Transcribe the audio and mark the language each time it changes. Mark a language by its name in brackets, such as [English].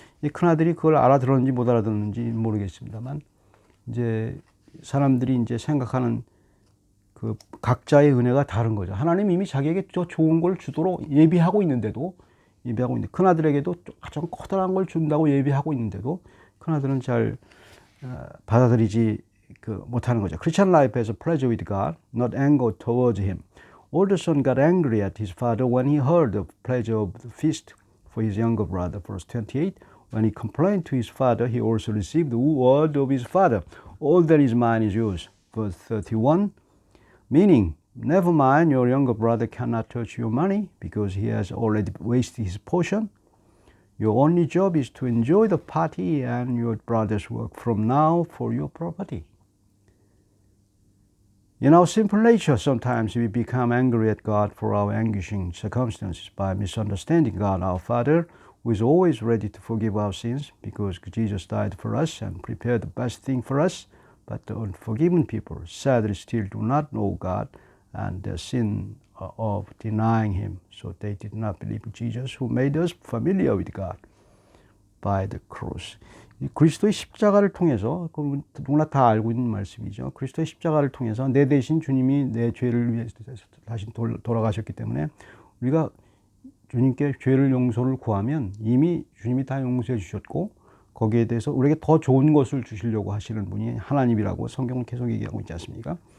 [Korean] 이 큰아들이 그걸 알아들었는지 못 알아들었는지 모르겠습니다만 이제 사람들이 이제 생각하는 그 각자의 은혜가 다른 거죠. 하나님 이미 자기에게 더 좋은 걸 주도록 예비하고 있는데도 예비하고 있는데 큰아들에게도 가장 커다란 걸 준다고 예비하고 있는데도 큰아들은 잘 받아들이지 못하는 거죠. [English] Christian life has a pleasure with God, not anger towards him. Older son got angry at his father when he heard the pleasure of the feast for his younger brother. Verse 28, when he complained to his father, he also received the word of his father. All that is mine is yours. Verse 31, meaning, never mind, your younger brother cannot touch your money because he has already wasted his portion. Your only job is to enjoy the party and your brother's work from now for your property. In our simple nature, sometimes we become angry at God for our anguishing circumstances by misunderstanding God, our Father, who is always ready to forgive our sins because Jesus died for us and prepared the best thing for us. But the unforgiven people sadly still do not know God and their sin of denying Him. So they did not believe Jesus, who made us familiar with God by the cross. [Korean] 그리스도의 십자가를 통해서, 누구나 다 알고 있는 말씀이죠. 그리스도의 십자가를 통해서 내 대신 주님이 내 죄를 위해서 다시 돌아가셨기 때문에 우리가 주님께 죄를 용서를 구하면 이미 주님이 다 용서해 주셨고 거기에 대해서 우리에게 더 좋은 것을 주시려고 하시는 분이 하나님이라고 성경은 계속 얘기하고 있지 않습니까?